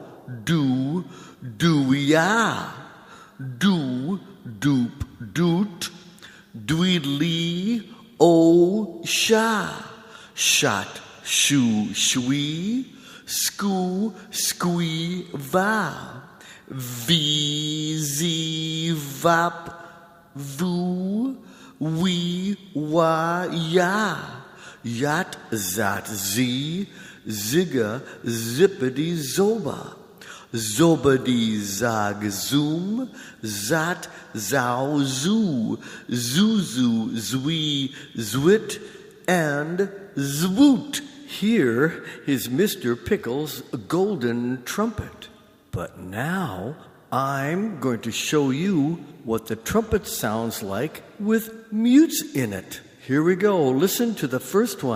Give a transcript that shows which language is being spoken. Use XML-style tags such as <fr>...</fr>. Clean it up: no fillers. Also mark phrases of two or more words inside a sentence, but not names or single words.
<en>do, do-ya, do, doop, doot, dweedly, oh, sha, shot, shoo, shwee, skoo, squee, va, V, Z, Vap, Vu, Wee, Wa, Ya. Yat, Zat, Z, Zigga, Zippity, Zoba. Zobadi, Zag, Zoom, Zat, Zao, Zoo, Zuzu, Zwi, Zwit, and Zwoot. Here is Mr. Pickles' golden trumpet. But now I'm going to show you what the trumpet sounds like with mutes in it. Here we go. Listen to the first one.</en>